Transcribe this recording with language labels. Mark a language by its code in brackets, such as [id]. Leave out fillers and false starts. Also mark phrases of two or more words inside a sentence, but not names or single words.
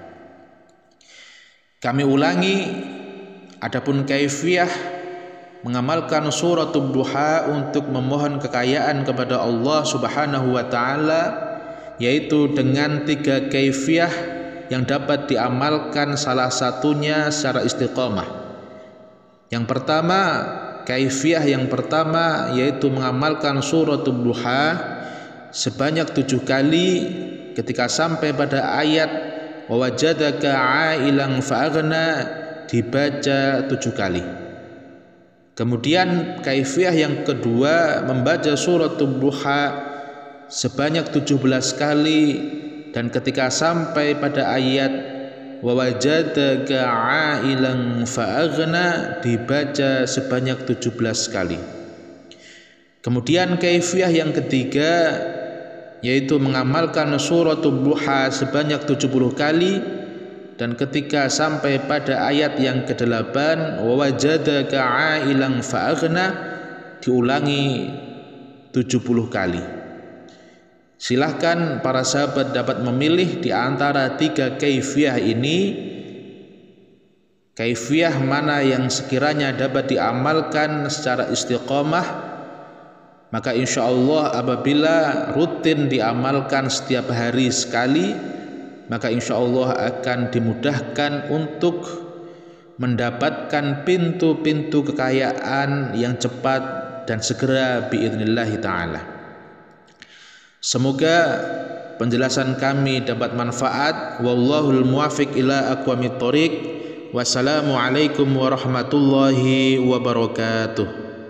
[id] Kami ulangi, adapun kaifiyah mengamalkan suratul duha untuk memohon kekayaan kepada Allah [ar] سبحانه وتعالى, [id] yaitu dengan 3 kaifiyah yang dapat diamalkan salah satunya secara istiqomah. Yang pertama, kaifiyah yang pertama yaitu mengamalkan suratul duha sebanyak 7 kali, ketika sampai pada ayat [ar] ووجدك عائلا فأغنى [id] dibaca 7 kali. Kemudian kaifiyah yang kedua membaca suratul duha sebanyak 17 kali, dan ketika sampai pada ayat [ar] ووجدك عائلا فأغنى [id] dibaca sebanyak 17 kali. Kemudian kaifiyah yang ketiga yaitu mengamalkan suratul duha sebanyak 70 kali, dan ketika sampai pada ayat yang ke-8 [ar] ووجدك عائلا فأغنى [id] diulangi 70 kali. Silahkan para sahabat dapat memilih di antara 3 kaifiyah ini, kaifiyah mana yang sekiranya dapat diamalkan secara istiqomah. Maka [ar] إن شاء الله [id] apabila rutin diamalkan setiap hari sekali, maka [ar] إن شاء الله [id] akan dimudahkan untuk mendapatkan pintu-pintu kekayaan yang cepat dan segera [ar] بإذن الله تعالى. [id] Semoga penjelasan kami dapat manfaat. [ar] والله الموفق إلى أقوم الطريق. والسلام عليكم ورحمة الله وبركاته.